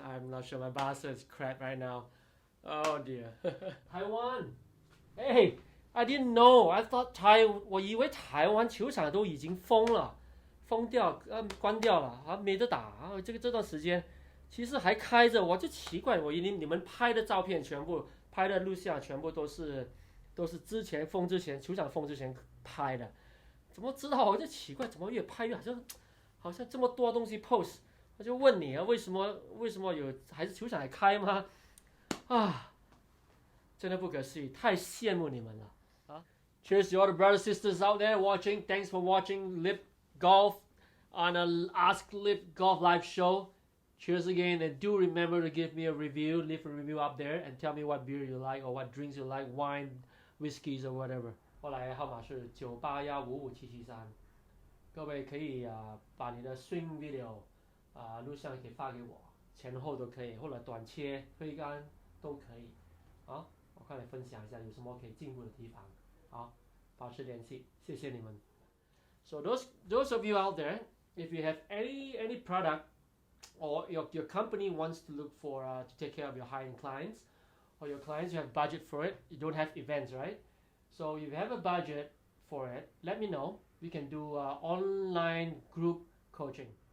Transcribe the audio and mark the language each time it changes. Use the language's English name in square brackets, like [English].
[English] I'm not sure, my bahasa is crap right now. Oh dear. Taiwan. Hey, I didn't know. I thought [Chinese] 我以为台湾球场都已经封掉，关掉了，没得打。这段时间。其实还开着，我就奇怪，我以为你们拍的照片全部拍的录像全部都是之前球场封之前拍的，怎么知道？我就奇怪，怎么越拍越好像这么多东西 post， 我就问你啊，为什么有还是球场还开吗？啊，真的不可思议，太羡慕你们了啊 ！ [English] Cheers to all the brothers sisters out there watching. Thanks for watching Lip Golf on a Ask Lip Golf live show. Cheers again, and do remember to give me a review, leave a review up there, and tell me what beer you like or what drinks you like, wine, whiskeys or whatever. [Chinese] 我来号码是981557773，各位可以把你的 swing video 录像可以发给我，前后都可以，或者短切、挥杆都可以。好，我快来分享一下有什么可以进步的地方。好，保持联系，谢谢你们。 [English] So those of you out there, if you have any product or your company wants to look for to take care of your high-end clients, or your clients, you have budget for it, you don't have events, right? So if you have a budget for it, let me know. We can do online group coaching.